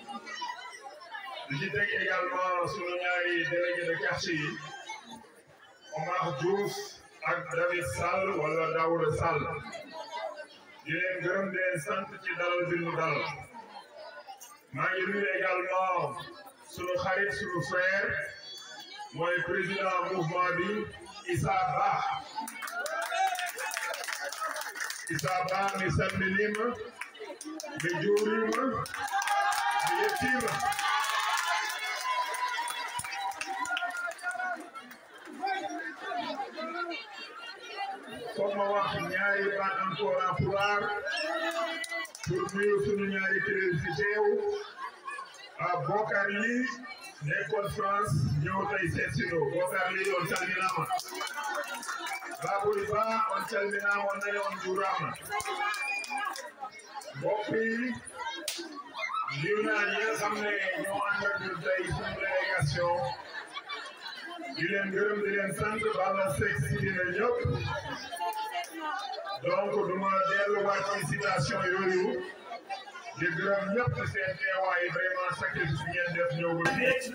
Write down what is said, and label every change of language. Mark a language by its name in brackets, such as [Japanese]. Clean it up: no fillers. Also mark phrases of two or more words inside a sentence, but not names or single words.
[Wolof] di ci teg également sunu ñaari [French] délégué de quartier [Wolof] yi Omar Diouf ak David Sall wala Daouda Sall di leen gërëm di leen sant ci dalal bi ñu dalal maa ngi nuyu également sunu xarit sunu frère mooy [French] président mouvement [Wolof] bi Issa Ba [Fula] mi salminima mi juurima mi yettima [Wolof] foog ma wax ñaari baat [French] encore en pulaar pour [Wolof] nuyu sunu ñaari kilifa fi teew Bokar Ly nekkoon France ñëw tey seet si ñu Bokar Ly [Fula] on calminama Baboy Ba on calminama on nani on juurama [Wolof] mbokk yi nuyu naa ñi nga xam ne ñoo ànd ak ñun tey sunu délégation di leen gërëm di leen sant Balla Seck si dina ñëpp donc duma delluwaat ci citation yooyu di gërëm ñëpp seen teewaay [French] vraiment sacrifice [Wolof] bi ngeen def ñëw ba fii.